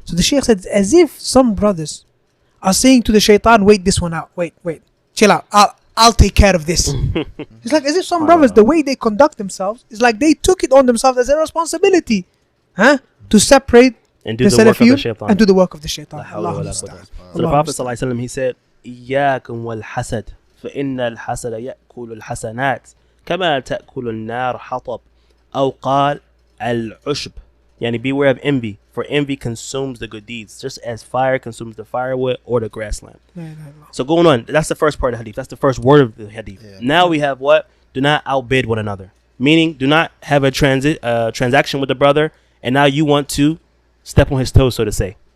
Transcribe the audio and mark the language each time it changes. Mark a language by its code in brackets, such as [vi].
[en] So the Shaykh said, as if some brothers are saying to the shaitan, wait this one out, wait, chill out, I'll take care of this. It's like as if some brothers, the way they conduct themselves, is like they took it on themselves as a responsibility to separate and do the work of the shaitan. And do the work of the shaitan. So the Prophet ﷺ, he said, [ar] إياكم والحسد فإن الحسد يأكل الحسنات كما تأكل النار حطب أو قال العشب. [en] Yani beware of envy, for envy consumes the good deeds, just as fire consumes the firewood or the grassland. So going on, that's the first part of the hadith. That's the first word of the hadith. Now we have what? Do not outbid one another. Meaning, do not have a transaction with the brother, and now you want to step on his toes, so to say.